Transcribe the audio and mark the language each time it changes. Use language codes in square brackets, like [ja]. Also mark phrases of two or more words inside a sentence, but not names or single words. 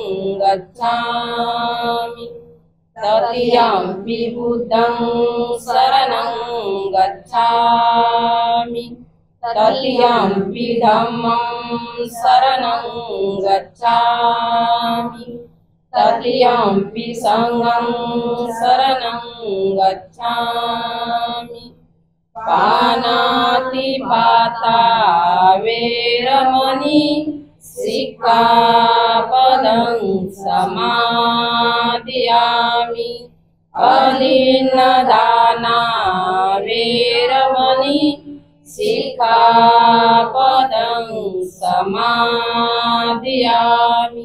[pi] गच्छामि तृतीयंपि बुद्धं शरणं गच्छामि तृतीयंपि धम्मं शरणं गच्छामि तृतीयंपि संघं शरणं गच्छामि। पानातिपाता वेरमणि सिक्खापदं समादयामि। अलिन्नदाना वेरमणि सिक्खापदं समादयामि।